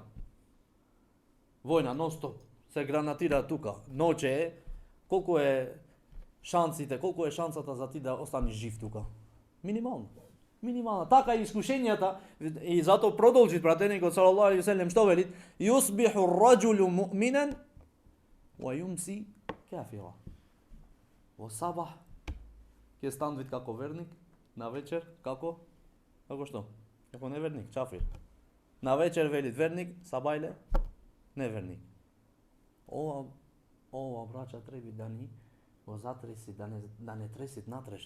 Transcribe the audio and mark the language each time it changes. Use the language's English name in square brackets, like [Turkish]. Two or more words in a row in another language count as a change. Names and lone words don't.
[Macedonian] Војна нон-стоп, се гранатира тука. Ноќе е, колку е шансите, колку е шансата за ти да останеш жив тука? Минимално. Минимална. Така и искушенијата, и затоа продолжи пратеникот [Arabic] صلى الله عليه وسلم, [Macedonian] што велит? [Arabic] يصبح الرجل مؤمنا ويمسي كافرا. [Macedonian] Во сабах ќе станува како верник, на вечер како што? Како неверник, чафир. На вечер велит верник, сабајле неверник. Ова браќа треба да ни го затреси, да не тресит натрешно.